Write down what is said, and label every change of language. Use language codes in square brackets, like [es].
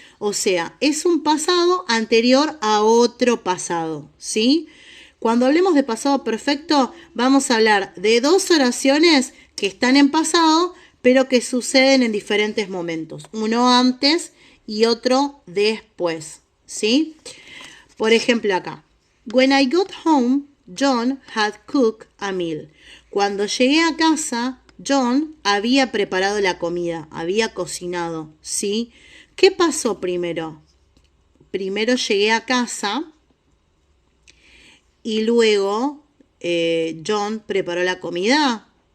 [es] O sea, es un pasado anterior a otro pasado, ¿sí? Cuando hablemos de pasado perfecto, vamos a hablar de dos oraciones que están en pasado, pero que suceden en diferentes momentos. Uno antes y otro después, ¿sí? Por ejemplo acá. [en] When I got home, John had cooked a meal. [es] Cuando llegué a casa, John había preparado la comida, había cocinado, ¿sí? ¿Qué pasó primero? Primero llegué a casa y luego John preparó la comida.